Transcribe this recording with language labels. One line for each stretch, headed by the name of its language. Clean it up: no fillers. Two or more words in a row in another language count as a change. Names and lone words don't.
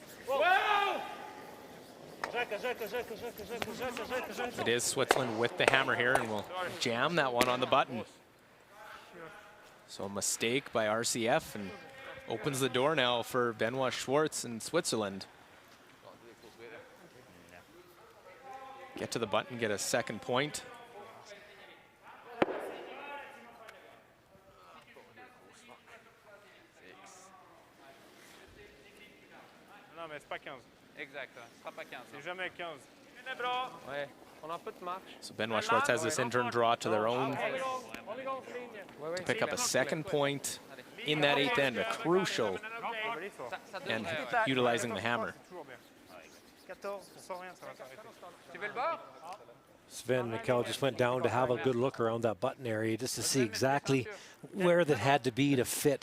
English: It is Switzerland with the hammer here, and will jam that one on the button. So a mistake by RCF, and opens the door now for Benoit Schwartz and Switzerland. Get to the button, get a second point.
French: Non, mais c'est pas 15. Exact, ce sera pas 15. C'est jamais 15.
Swedish: Den är bra.
French: Ouais. On a un peu de match.
English: So Benoit Schwartz has this in-turn draw to their own to pick up a second point in that 8th end, a crucial, and utilizing the hammer. Sven Mikkel just went down to have a good look around that button area just to see exactly where that had to be to fit.